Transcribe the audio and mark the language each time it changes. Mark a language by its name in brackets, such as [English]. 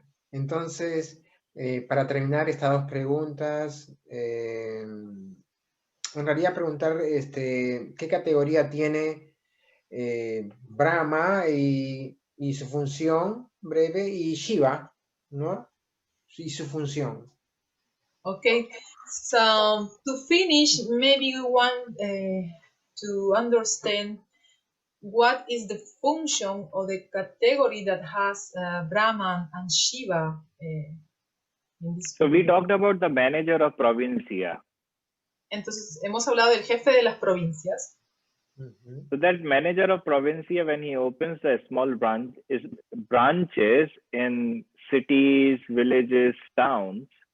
[Spanish] Entonces, para terminar estas dos preguntas, me gustaría preguntar qué categoría tiene Brahma y su función breve, y Shiva, ¿no? Y su función. [English] Okay, so to finish, maybe we want to understand what is the function or the category that has Brahma and Shiva. So we talked about the manager of provincia. [Spanish] Entonces hemos hablado del jefe de las provincias. [English] So that manager of provincia, when he opens a small branches in cities, villages, towns.